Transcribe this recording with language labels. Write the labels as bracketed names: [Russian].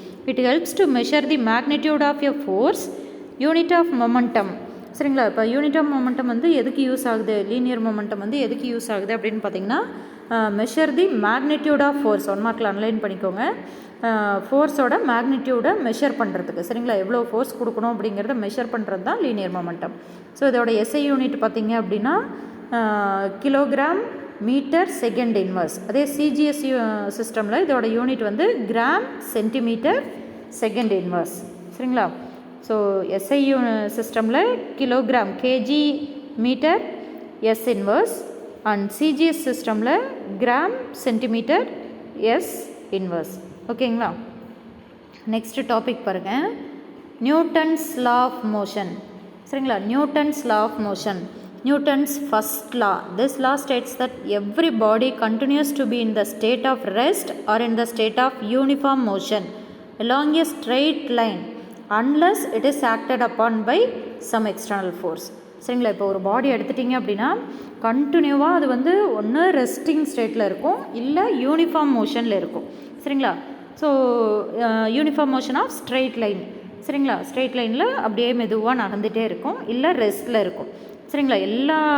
[English] It helps to measure the magnitude of a force. Unit of momentum. சரிங்களா? [Tamil] இப்போ unit of momentum வந்து எதுக்கு use ஆகுது, linear momentum வந்து எதுக்கு யூஸ் ஆகுது அப்படின்னு பார்த்தீங்கன்னா [English] Measure the magnitude of force. [Tamil] 1 மார்க்கில் அனலைன் பண்ணிக்கோங்க. ஃபோர்ஸோட மேக்னிடியூடை மெஷர் பண்ணுறதுக்கு. சரிங்களா? எவ்வளோ ஃபோர்ஸ் கொடுக்கணும் அப்படிங்கிறத மெஷர் பண்ணுறது தான் லீனியர் மொமெண்டம். ஸோ இதோட எஸ்ஐ யூனிட் பார்த்தீங்க அப்படின்னா கிலோகிராம் மீட்டர் செகண்ட் இன்வர்ஸ். அதே சிஜிஎஸ் சிஸ்டமில் இதோட யூனிட் வந்து கிராம் சென்டிமீட்டர் செகண்ட் இன்வர்ஸ். சரிங்களா? ஸோ எஸ்ஐ சிஸ்டமில் kilogram KG metre S inverse and CGS சிஸ்டமில் கிராம் சென்டிமீட்டர் எஸ் இன்வர்ஸ். ஓகேங்களா? [English] Next topic பாருங்கள், Newton's law of motion. [Tamil] சரிங்களா? [English] Newton's law of motion. Newton's first law. This law states that every body continues to be in the state of rest or in the state of uniform motion along a straight line unless it is acted upon by some external force. [Tamil] சரிங்களா? இப்போ ஒரு பாடி எடுத்துட்டிங்க அப்படின்னா கண்டினியூவாக அது வந்து ஒன்று resting ஸ்டேட்டில் இருக்கும், இல்லை யூனிஃபார்ம் மோஷனில் இருக்கும். சரிங்களா? [English] So uniform motion of straight line. சரிங்களா? [Tamil] ஸ்ட்ரெயிட் லைனில் அப்படியே மெதுவாக நகர்ந்துகிட்டே இருக்கும், இல்லை ரெஸ்ட்டில் இருக்கும். சரிங்களா?